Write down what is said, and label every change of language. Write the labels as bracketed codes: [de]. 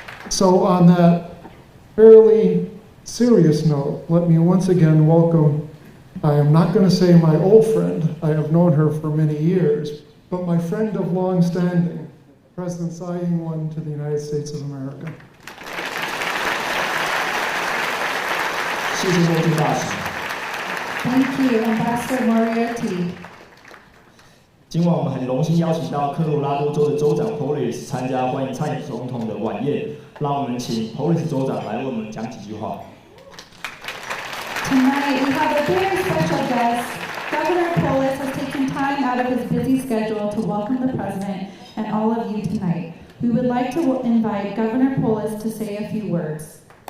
[en] So on that fairly serious note, let me once again welcome, I am not going to say my old friend, I have known her for many years, but my friend of long standing, President Tsai Ing-wen, to the United States of America. [zh] 谢谢国宾大使。 [en] Thank you, Ambassador Moriarty. [zh] 今晚我们很荣幸邀请到科罗拉多州的州长 Polis 参加欢迎蔡总统的晚宴，让我们请 Polis 州长来为我们讲几句话。 [en] Tonight we have a very special guest. Governor Polis has taken time out of his busy schedule to welcome the President and all of you tonight. We would like to invite Governor Polis to say a few words.